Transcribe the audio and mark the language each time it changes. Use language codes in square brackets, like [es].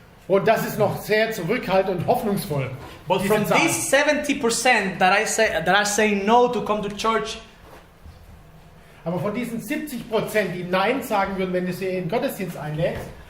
[de] Und das ist noch sehr zurückhaltend und hoffnungsvoll. [en] But from these 70% that are saying no to come to church, [de] Aber von diesen 70%, die Nein sagen würden, wenn du sie in den Gottesdienst einlädst,